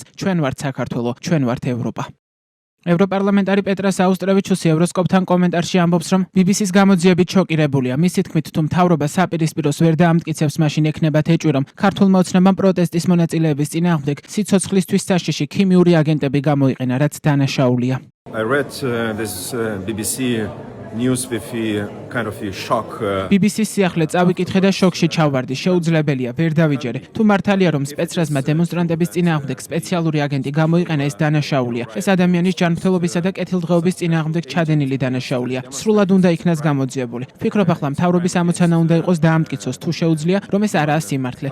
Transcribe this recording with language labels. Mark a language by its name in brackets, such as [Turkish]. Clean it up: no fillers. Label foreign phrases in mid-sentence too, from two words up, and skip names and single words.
[Georgian] ჩვენ ვართ საქართველო, ჩვენ ვართ ევროპა. ევროპარლამენტარი პეტრა საუსტრევიჩუსი ევროსკოპთან კომენტარში ამბობს, რომ BBC-ს გამოძიებით შოკირებულია. მისი თქმით, თუ მთავრობა საპირისპიროს ვერ დაამტკიცებს, მაშინ ექნებათ ეჭვი, რომ ქართულმა ოცნებამ პროტესტის მონაწილეების წინააღმდეგ სიცოცხლისთვის საშიში ქიმიური აგენტები გამოიყენა, რაც დანაშაულია. [English] I read this BBC news with a kind of a shock. [Georgian] BBC-ს სიახლე წავიკითხე და შოკში ჩავარდი. შეუძლებელია, ვერ დავიჯერე. თუ მართალია, რომ სპეცრაზმა დემონსტრანტების წინააღმდეგ სპეციალური აგენტი გამოიყენა, ეს დანაშაულია. ეს ადამიანის ჯანმრთელობისა და კეთილდღეობის წინააღმდეგ ჩადენილი დანაშაულია. სრულად უნდა იქნას გამოძიებული. ვფიქრობ, ახლა მთავრობის ამოცანა უნდა იყოს დაამტკიცოს, თუ შეუძლია, რომ ეს არაა სიმართლე.